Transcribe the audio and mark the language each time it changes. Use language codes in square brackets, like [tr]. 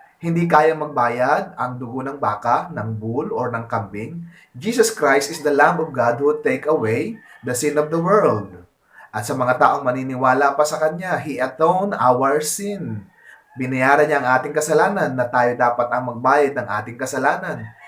[tl] Hindi kaya magbayad ang dugo ng baka, ng bull, or ng kambing. [en] Jesus Christ is the Lamb of God who would take away the sin of the world. [tl] At sa mga taong maniniwala pa sa Kanya, [en] He atoned our sin. [tl] Binayaran niya ang ating kasalanan na tayo dapat ang magbayad ng ating kasalanan.